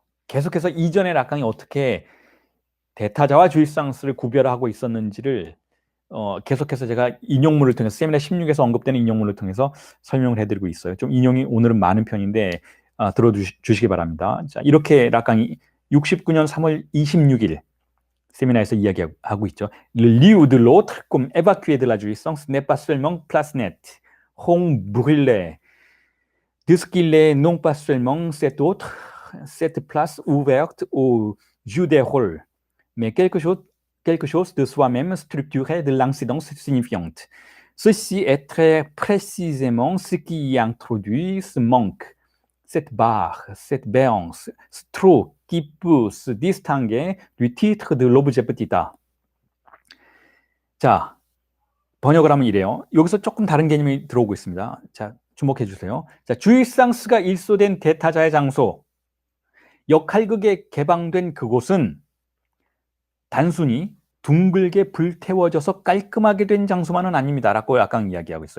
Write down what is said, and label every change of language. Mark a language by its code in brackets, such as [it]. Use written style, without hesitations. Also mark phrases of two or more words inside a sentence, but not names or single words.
[ko] 계속해서 이전의 락강이 어떻게 대타자와 주의상스를 구별하고 있었는지를 계속해서 제가 인용문을 통해서 세미나 16에서 언급되는 인용문을 통해서 설명을 해드리고 있어요. 좀 인용이 오늘은 많은 편인데 들어주시기 바랍니다. 자, 이렇게 락강이 69년 3월 26일 세미나에서 이야기하고 있죠. [fr] Le lieu de l'autre comme évacué de la jouissance n'est pas seulement place nette, home brûlée. De ce qu'il est non pas seulement cet autre, cette place ouverte au jeu des rôles, mais quelque chose de soi-même structuré de l'incidence signifiante. Ceci est très précisément ce qui y introduit ce manque, cette barre, cette béance, ce trou qui peut se distinguer du titre de l'objet petita. [ko] 자, 번역을 하면 이래요. 여기서 조금 다른 개념이 들어오고 있습니다. 자, 주목해 주세요. 자, 주의상스가 일소된 대타자의 장소, 역할극에 개방된 그곳은 단순히 둥글게 불태워져서 깔끔하게 된 장소만은 아닙니다라고 약간 이야기하고 있어요.